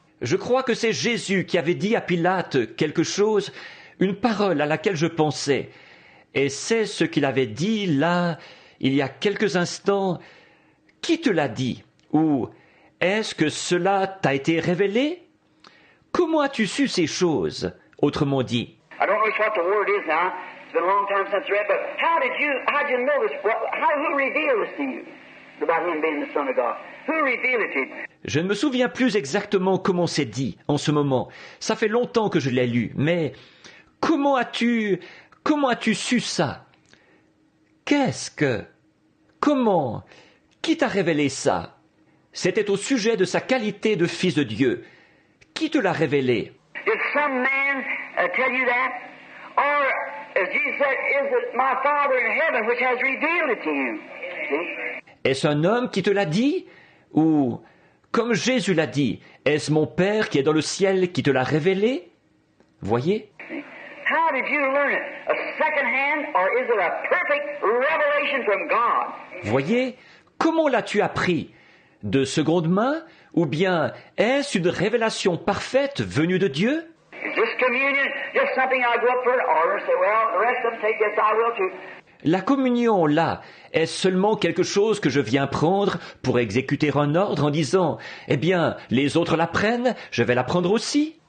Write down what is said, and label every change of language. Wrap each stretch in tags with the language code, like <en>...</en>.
<fr>je crois que c'est Jésus qui avait dit à Pilate quelque chose, une parole à laquelle je pensais. Et c'est ce qu'il avait dit là, il y a quelques instants. Qui te l'a dit? Ou est-ce que cela t'a été révélé? Comment as-tu su ces choses? Autrement dit.</fr> <en>I don't know what the word is now. It's been a long time since I read, but how'd you know this? Who revealed this to you about him being the Son of God? Who revealed it to you?</en> <fr>Je ne me souviens plus exactement comment c'est dit en ce moment. Ça fait longtemps que je l'ai lu, mais comment as-tu su ça? Comment? Qui t'a révélé ça? C'était au sujet de sa qualité de fils de Dieu. Qui te l'a révélé?</fr> <en>Did some man tell you that? Or, as Jesus said, is it my Father in heaven which has revealed it to you? See?</en> <fr>Est-ce un homme qui te l'a dit? Ou, comme Jésus l'a dit, est-ce mon Père qui est dans le ciel qui te l'a révélé? Voyez?</fr> <en>How did you learn it? A second hand, or is it a perfect revelation from God?</en> <fr>Voyez? Comment l'as-tu appris? De seconde main? Ou bien est-ce une révélation parfaite venue de Dieu?</fr> <en>Is this communion just something I go up for an order and say, well, the rest of them take this, I will too?</en> <fr>La communion, là, est seulement quelque chose que je viens prendre pour exécuter un ordre en disant, eh bien, les autres la prennent, je vais la prendre aussi.</fr>